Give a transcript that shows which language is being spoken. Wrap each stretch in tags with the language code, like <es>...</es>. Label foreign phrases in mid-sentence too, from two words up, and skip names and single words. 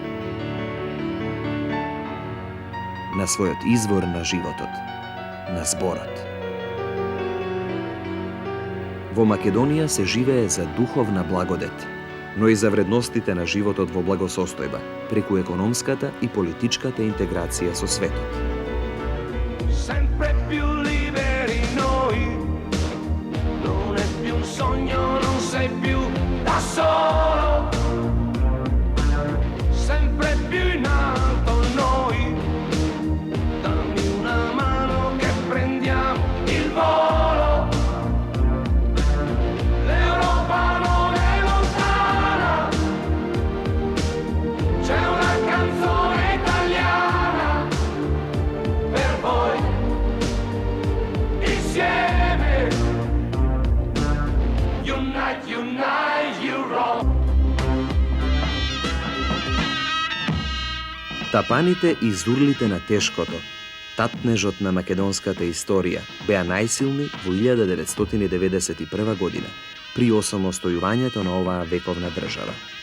<mk>На својот извор на животот, на зборот. Во Македонија се живее за духовна благодет, но и за вредностите на животот во благосостојба, преку економската и политичката интеграција со светот.</mk> <it>Sempre più liberi noi, non è più un sogno non sei più da solo, sempre più in alto noi, dammi una mano che prendiamo il volo, l'Europa non è lontana, c'è una canzone italiana per voi, insieme, unite, unite Europe.</it> <mk>Тапаните и зурлите на тешкото, татнежот на македонската историја, беа најсилни во 1991 година, при осамостојувањето на оваа вековна држава.</mk>